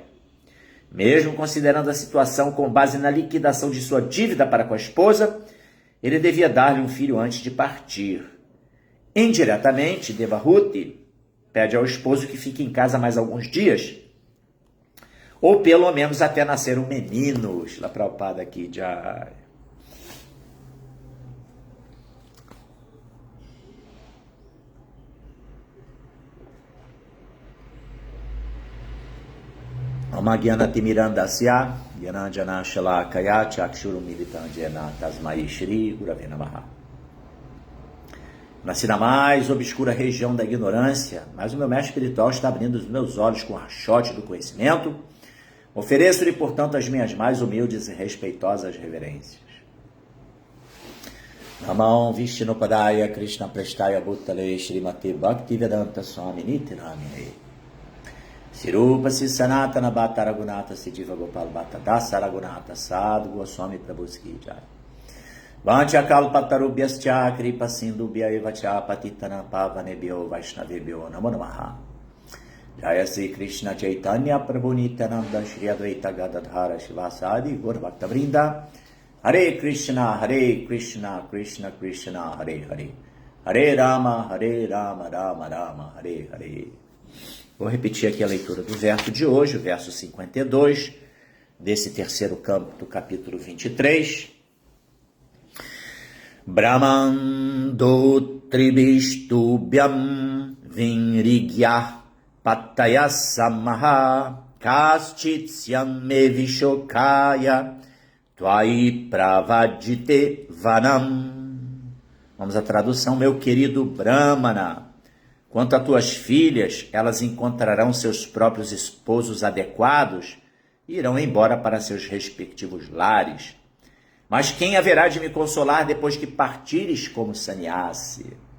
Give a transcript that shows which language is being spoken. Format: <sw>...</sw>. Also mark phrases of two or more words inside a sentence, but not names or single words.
<pt>Mesmo considerando a situação com base na liquidação de sua dívida para com a esposa, ele devia dar-lhe um filho antes de partir. Indiretamente, Devahuti pede ao esposo que fique em casa mais alguns dias, ou pelo menos até nascer um menino. Shila Prabhupada aqui, Jai.</pt> <sa>Amagyanatimmirandasya Yananjana Shalakaya Chakshurumilitanjena Tasmai Shri Gurave Namaha.</sa> <pt>Nasci na mais obscura região da ignorância, mas o meu mestre espiritual está abrindo os meus olhos com o archote do conhecimento. Ofereço-lhe, portanto, as minhas mais humildes e respeitosas reverências.</pt> <sa>Namam Vishnupadaya Krishna Prestaya Bhutale Srimate Bhaktivedanta Swami Niti Namine Sirupa Sanatana Bhatta Raghunatha Siddhiva Gopal Bhatta Dasa Raghunatha Sadhu Goswami Prabhuski Jai. Vancha Kalpatarubhyascha Kripa Sindubhya Evacha Patitana Pavanebhyo Vaishnavebhyo Namo Namaha. Jaya Sri Krishna Chaitanya Prabhu Nityananda Shri Advaita Gadadhara Shivasadi Gaura Bhakta Vrinda. Hare Krishna Krishna Krishna Hare Hare. Hare Rama Rama Rama Hare Hare.</sa> <pt>Vou repetir aqui a leitura do verso de hoje, o verso 52, desse terceiro campo do capítulo 23.</pt> <sa>Brahmando tribistubhyam vinrigyah pataya samaha kaschitsyam me vishokaya tvai pravadite vanam.</sa> <pt>Vamos à tradução, meu querido Brahmana. Quanto a tuas filhas, elas encontrarão seus próprios esposos adequados e irão embora para seus respectivos lares. Mas quem haverá de me consolar depois que partires como sannyasi?</pt>